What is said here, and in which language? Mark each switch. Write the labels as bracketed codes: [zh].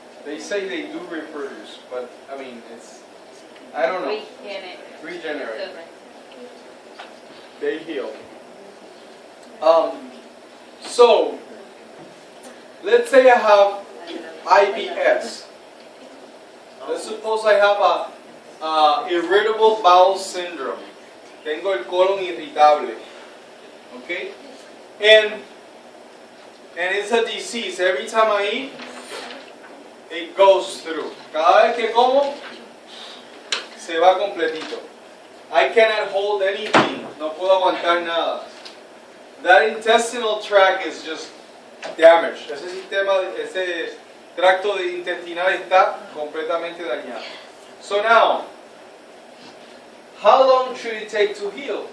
[en] They say they do reproduce, but I mean, I don't know. Regenerate. They heal. So, let's say I have IBS. Let's suppose I have a irritable bowel syndrome. [es] Tengo el colon irritable. [en] Okay? And it's a disease. Every time I eat, it goes through. [es] Cada vez que como, se va completito. [en] I cannot hold anything. [es] No puedo aguantar nada. [en] That intestinal tract is just damaged. [es] Ese tracto intestinal está completamente dañado. [en] So now, how long should it take to heal?